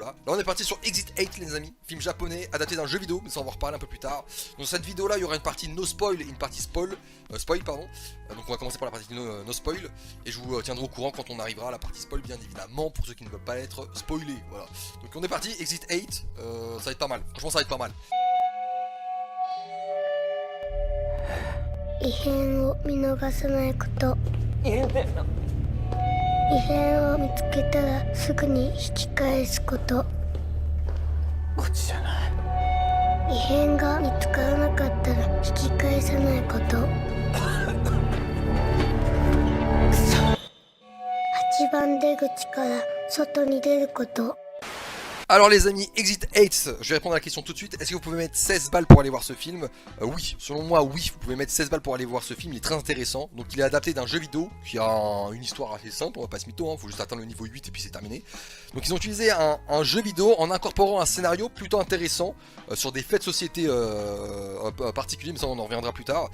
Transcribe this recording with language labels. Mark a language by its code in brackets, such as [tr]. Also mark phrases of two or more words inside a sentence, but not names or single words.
[fr] Là on est parti sur Exit 8 les amis, film japonais adapté d'un jeu vidéo, mais ça on va en reparler un peu plus tard. Dans cette vidéo là il y aura une partie [en] no spoil [fr] et une partie spoil pardon. Donc on va commencer par la partie [en] no spoil [fr] et je vous tiendrai au courant quand on arrivera à la partie spoil bien évidemment pour ceux qui ne veulent pas être spoilés. Voilà. Donc on est parti, Exit 8, ça va être pas mal, franchement ça va être pas mal. [ja] 異変を見逃さないこと。異変を見つけたらすぐに引き返すこと。こっちじゃない。異変が見つからなかったら引き返さないこと。8番出口から外に出ること。 [fr] Alors les amis, Exit 8, je vais répondre à la question tout de suite. Est-ce que vous pouvez mettre 16 balles pour aller voir ce film? Oui, selon moi oui, vous pouvez mettre 16 balles pour aller voir ce film, il est très intéressant. Donc il est adapté d'un jeu vidéo qui a une histoire assez simple, on va pas se mytho, faut juste atteindre le niveau 8 et puis c'est terminé. Donc ils ont utilisé un jeu vidéo en incorporant un scénario plutôt intéressant sur des faits de société particuliers, mais ça on en reviendra plus tard.